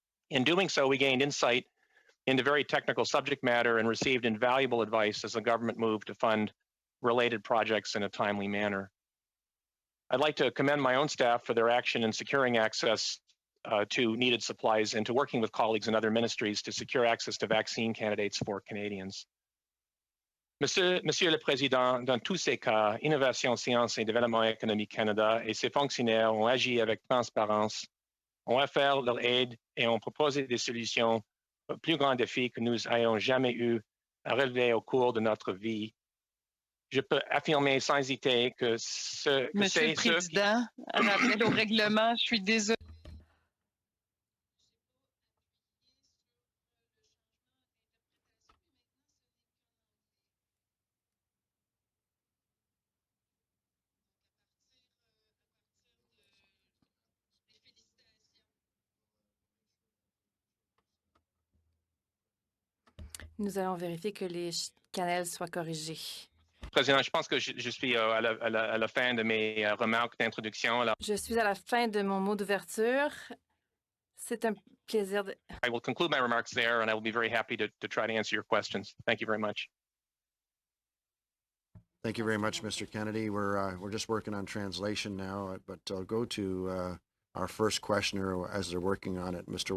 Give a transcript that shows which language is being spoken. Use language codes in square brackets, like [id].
[en] In doing so, we gained insight into very technical subject matter and received invaluable advice as the government moved to fund related projects in a timely manner. I'd like to commend my own staff for their action in securing access to needed supplies and to working with colleagues in other ministries to secure access to vaccine candidates for Canadians. [fr] Monsieur le Président, dans tous ces cas, Innovation, Sciences et Développement économique Canada et ses fonctionnaires ont agi avec transparence, ont offert leur aide et ont proposé des solutions aux plus grands défis que nous ayons jamais eu à relever au cours de notre vie. Je peux affirmer sans hésiter que Monsieur le Président, rappel au règlement, je suis désolé. Nous allons vérifier que les canaux soient corrigés. Président, je pense que je suis à la fin de mes remarques d'introduction. Je suis à la fin de mon mot d'ouverture. C'est un plaisir de... [en] I will conclude my remarks there, and I will be very happy to try to answer your questions. Thank you very much. Thank you very much, Mr. Kennedy. We're just working on translation now, but I'll go to our first questioner as they're working on it, Mr.